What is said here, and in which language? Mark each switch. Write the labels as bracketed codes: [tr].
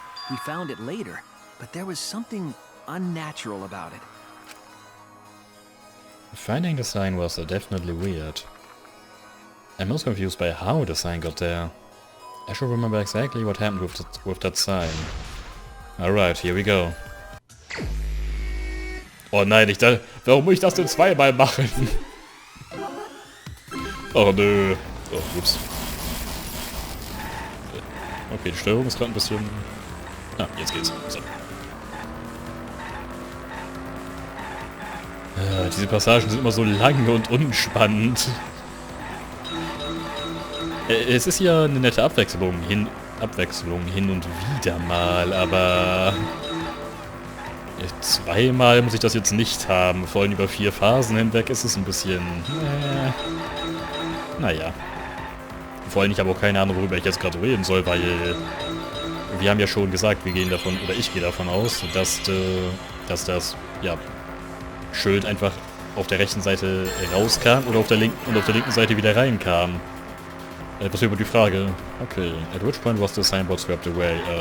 [en] We found it later, but there was something unnatural about it. Finding the sign was definitely weird. I'm most confused by how the sign got there. I should remember exactly what happened with that sign. Alright, here we go. [de] Oh nein, warum muss ich das denn zweimal machen? Oh nö. Oh, ups. Okay, die Steuerung ist gerade ein bisschen... Ah, jetzt geht's. So. Diese Passagen sind immer so lang und unspannend. Es ist ja eine nette Abwechslung hin und wieder mal, aber... Zweimal muss ich das jetzt nicht haben. Vor allem über 4 Phasen hinweg ist es ein bisschen... naja. Vor allem, ich habe auch keine Ahnung, worüber ich jetzt gerade reden soll, weil... Wir haben ja schon gesagt, wir gehen davon, oder ich gehe davon aus, dass das, ja, Schild einfach auf der rechten Seite rauskam oder auf der linken Seite wieder reinkam. Etwas über die Frage. Okay. [en] At which point was the signboard swept away?